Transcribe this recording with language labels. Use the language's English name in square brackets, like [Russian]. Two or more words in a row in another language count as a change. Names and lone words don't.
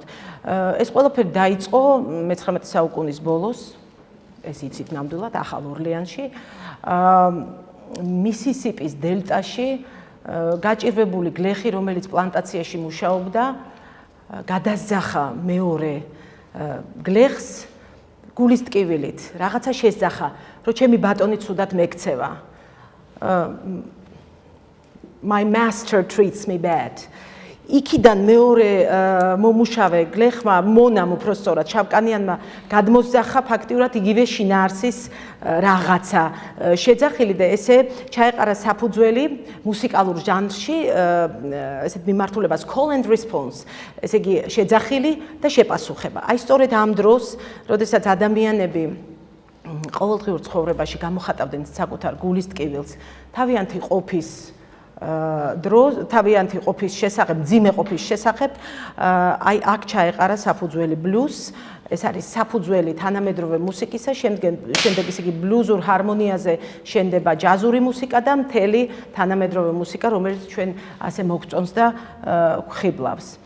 [Georgian] ეს ყველაფერი დაიწყო მე-19 საუკუნის ბოლოს, ეს იცით ნამდვილად ახალ ორლეანში, მისისიპის დელტაში გაჭირვებული გლეხი, რომელიც პლანტაციაში მუშაობდა, გადაზახა მეორე გლეხს გულის ტკივილით, რაღაცა შესძახა, რომ ჩემი ბატონი ცუდად მეკცევა. [English] My master treats me bad. [Georgian] იქიდან მეორე მომუშავე გლეხმა მონამ უпростоრად შავკანიანმა გადმოსძახა ფაქტიურად იგივე შინაარსის რაღაცა შეძახილი და ესე ჩაეყარა საფუძველი მუსიკალურ ჟანრში ესეთ მიმართულებას [English] call and response, [Georgian] ესე იგი შეძახილი და შეპასუხება. აი სწორედ ამ დროს, როდესაც ადამიანები ყოველდღიურ ცხოვრებაში გამოხატავდნენ საკუთარ გულის ტკივილს, თავიანთი ყოფის თავიანთი ყოფის შესახებ, მძიმე ყოფის შესახებ, აი აქ ჩაეყარა საფუძველი ბლუზს, ეს არის საფუძველი თანამედროვე მუსიკისა, შემდეგ ისე იგი ბლუზურ ჰარმონიაზე შენდება ჯაზური მუსიკა და მთელი თანამედროვე მუსიკა, რომელიც ჩვენ ასე მოგწონს და გვხიბლავს.